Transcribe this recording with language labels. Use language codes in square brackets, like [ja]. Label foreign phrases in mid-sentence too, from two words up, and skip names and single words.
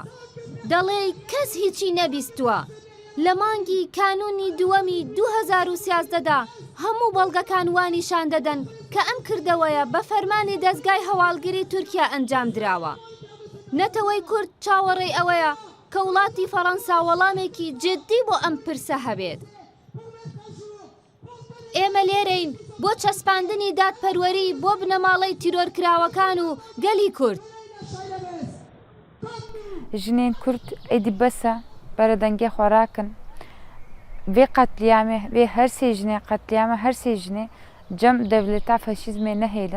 [ckb] دەڵێ کەس هیچی نەبیستووە لە مانگی کانونی دووەمی 2013دا هەموو بەڵگەکان وانیشان دەدەن کە ئەم کردەوەیە بە فەرمانی دەستگای هەواڵگیری تورکیا ئەنجام دراوە نەتەوەی کورد چاوەڕێی ئەوەیە کە وڵاتی فەڕەنسا وەڵامێکی جددی بۆ ئەم پرسە هەبێت ئێمە لێرەین بۆ چەسپاندنی دادپەروەری بۆ بنەماڵەی تیرۆرکراوەکان و گەلی کورد. [ku] jinên Kurd êdî besa beredengê xwe rakin. Vê qetliyamê vê her sê jinê qetliyama her sê jinê cem devleta faşîzmê nehêlin.